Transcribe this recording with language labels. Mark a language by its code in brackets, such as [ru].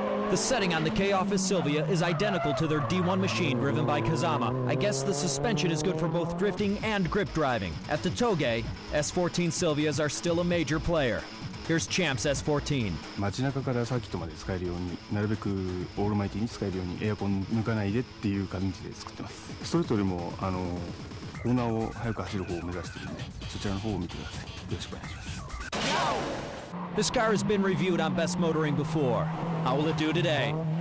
[en] The setting on the K-Office Sylvia is identical to their D1 machine driven by Kazama. I guess the suspension is good for both drifting and grip driving. At the Toge, S14 Sylvias are still a major player. Here's Champs S14. [ja] 街中からサーキットまで使えるように、なるべくオールマイティに使えるようにエアコン抜かないでっていう感じで作ってます。ストレートよりもコーナーを速く走る方を目指しているので、そちらの方を見てください。よろしくお願いします。 [en] This car has been reviewed on Best Motoring before. How will it do today?